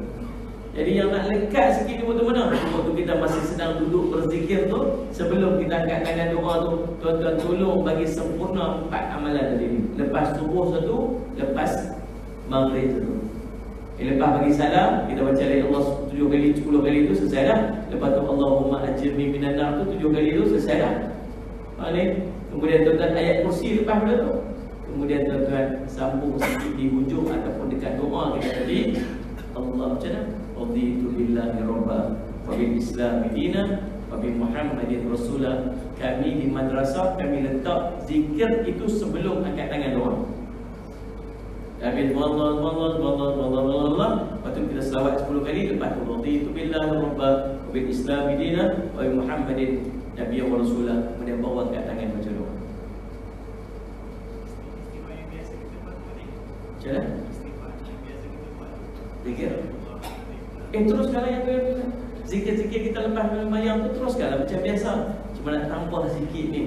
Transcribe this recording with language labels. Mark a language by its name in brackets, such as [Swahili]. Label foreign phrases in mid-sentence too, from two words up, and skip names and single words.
[Malay] Jadi yang nak lekat sikit ni bagaimana? Waktu kita masih sedang duduk berzikir tu, sebelum kita angkat tangan doa tu, tuan-tuan tolong bagi sempurna 4 amalan tadi ni. Lepas subuh satu, lepas maghrib satu. Lepas bagi salam, kita baca [Arabic] لا إله إلا الله [Malay] 7 kali, 10 kali tu selesai dah. Lepas tu [Arabic] اللهم أجرني من النار [Malay] tu 7 kali tu selesai dah. Kemudian tuan-tuan ayat kursi lepas pada tu. Kemudian tuan-tuan sambung sikit di hujung ataupun dekat doa kita tadi. Allah macam mana? [Arabic] رضيت بالله ربا وبالإسلام دينا وبمحمد رسولا. [Malay] Kami di madrasah kami letak zikir itu sebelum angkat tangan doa. Habis Allah. Lepas tu kita selawat 10 kali. Lepas tu [Arabic] رضيت بالله ربا وبالإسلام دينا وبمحمد نبيا ورسولا. [Malay] Kemudian bawa angkat tangan baca doa. Macam mana? Zikir. Teruskanlah yang tu. Zikir-zikir kita lepas mayang tu teruskanlah macam biasa. Cuma nak tambah sikit ni.